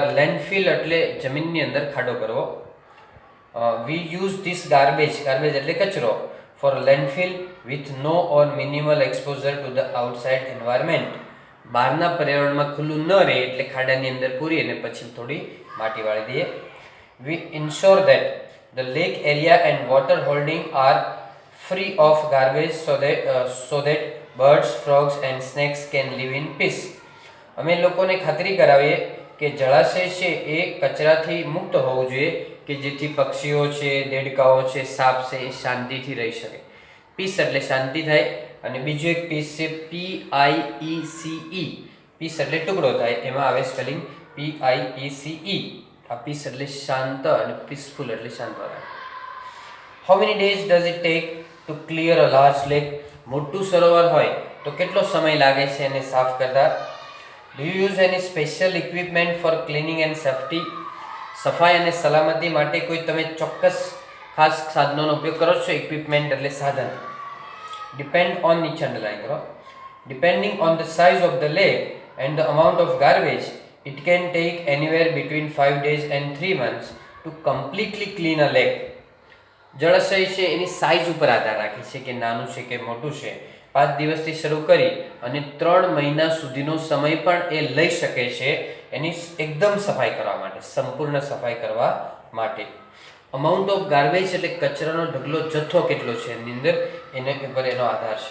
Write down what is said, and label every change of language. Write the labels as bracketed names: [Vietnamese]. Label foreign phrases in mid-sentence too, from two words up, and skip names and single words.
[English] લેન્ડફિલ [Gujarati] એટલે જમીનની અંદર ખાડો કરવો. [English] We use this garbage [Gujarati] એટલે કચરો [English] for landfill with no or minimal exposure to the outside environment. [Gujarati] બહારના પર્યાવરણમાં ખુલ્લું ન રહે એટલે ખાડાની અંદર પૂરી અને પછી થોડી માટી વાળી દઈએ. [English] We insure that the lake area and water holding are free of garbage so that birds, frogs and snakes can live in peace. [Gujarati] અમે લોકોને ખાતરી કરાવીએ કે જળાશય છે એ કચરાથી મુક્ત હોવું જોઈએ, કે જેથી પક્ષીઓ છે, દેડકાઓ છે, સાપ છે એ શાંતિથી રહી શકે. પીસ એટલે શાંતિ થાય. અને બીજું એક પીસ છે PIECE. પીસ એટલે ટુકડો થાય, એમાં આવે સ્પેલિંગ PIECE. આ પીસ એટલે શાંત અને પીસફુલ એટલે શાંત વાળા. [English] How many days does it take to clear a large lake? [Gujarati] મોટું સરોવર હોય તો કેટલો સમય લાગે છે એને સાફ કરતા? [English] Do you use any special equipment for cleaning and safety? [Gujarati] સફાઈ અને સલામતી માટે કોઈ તમે ચોક્કસ ખાસ સાધનોનો ઉપયોગ કરો છો? ઇક્વિપમેન્ટ એટલે સાધન. [English] Depend on [Gujarati] નીચે અંડરલાઈન કરો. [English] Depending on the size of the lake and the amount of garbage, it can take anywhere between 5 days and 3 months to completely clean a lake. [Gujarati] જળાશય છે એની સાઇઝ ઉપર આધાર રાખે છે કે નાનું છે કે મોટું છે. 5 દિવસથી શરૂ કરી અને 3 મહિના સુધીનો સમય પણ એ લઈ શકે છે એની એકદમ સફાઈ કરવા માટે, સંપૂર્ણ સફાઈ કરવા માટે. [English] amount of garbage [Gujarati] એટલે કચરાનો ઢગલો જથ્થો કેટલો છે એની અંદર, એના ઉપર એનો આધાર છે.